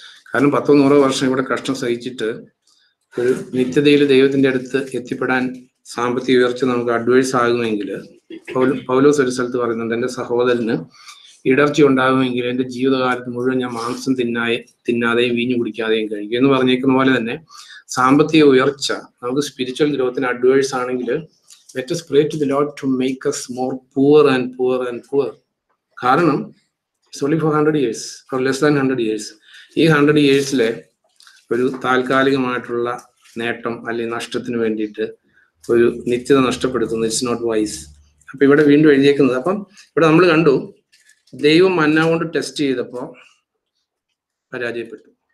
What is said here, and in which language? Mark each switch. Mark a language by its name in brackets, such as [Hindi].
[Malayalam] കാരണം 10-100 വർഷം ഇവിടെ കഷ്ടം സഹിച്ചിട്ട് ഒരു നിത്യതയിൽ ദൈവത്തിന്റെ അടുത്ത് എത്തിപ്പെടാൻ സാമ്പത്തിക ഉയർച്ച നമുക്ക് അഡ്വൈസ് ആകുമെങ്കിൽ, പൗലോസ് ഒരു സ്ഥലത്ത് പറയുന്നുണ്ട്, എൻ്റെ സഹോദരന് ഇടർച്ച ഉണ്ടാകുമെങ്കിൽ എൻ്റെ ജീവിതകാലത്ത് മുഴുവൻ ഞാൻ മാംസം തിന്നാതെയും വീഞ്ഞു കുടിക്കാതെയും കഴിക്കും എന്ന് പറഞ്ഞേക്കുന്ന പോലെ തന്നെ സാമ്പത്തിക ഉയർച്ച നമുക്ക് സ്പിരിച്വൽ ഗ്രോത്തിന് അഡ്വൈസ് ആണെങ്കിൽ [English] let us pray to the Lord to make us more poor and poor [Malayalam] and poor. കാരണം [English] it's only for 100 years or less than 100 years. [Malayalam] ഈ 100 yearsലെ ഒരു താൽക്കാലികമായിട്ടുള്ള നേട്ടം അല്ലെങ്കിൽ നഷ്ടത്തിന് വേണ്ടിയിട്ട് ഒരു നിത്യത നഷ്ടപ്പെടുത്തുന്നു. [English] It's not wise. [Malayalam] അപ്പൊ ഇവിടെ വീണ്ടും എഴുതിയേക്കുന്നത്, അപ്പം ഇവിടെ നമ്മൾ കണ്ടു ദൈവം മന്ന കൊണ്ട് ടെസ്റ്റ് ചെയ്തപ്പോൾ പരാജയപ്പെട്ടു.